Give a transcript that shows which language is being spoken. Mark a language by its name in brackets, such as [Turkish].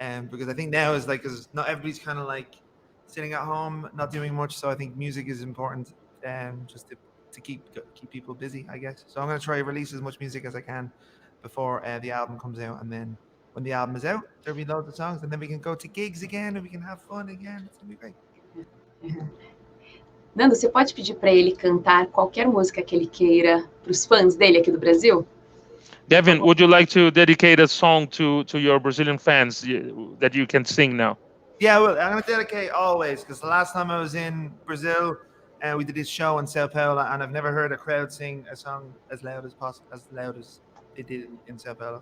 [English] Because I think now is like, because not everybody's kind of like sitting at home, not doing much. So I think music is important, just to keep people busy, I guess. So I'm going to try to release as much music as I can before the album comes out, and then when the album is out, there'll be loads of songs, and then we can go to gigs again and we can have fun again. It's going to be great. [Portuguese] Nando, você pode pedir para ele cantar qualquer música que ele queira para os fãs dele aqui do Brasil? [English] Gavin, would you like to dedicate a song to your Brazilian fans that you can sing now? Yeah, well, I'm going to dedicate Always, because the last time I was in Brazil, we did this show in Sao Paulo, and I've never heard a crowd sing a song as loud as possible, as loud as they did in Sao Paulo.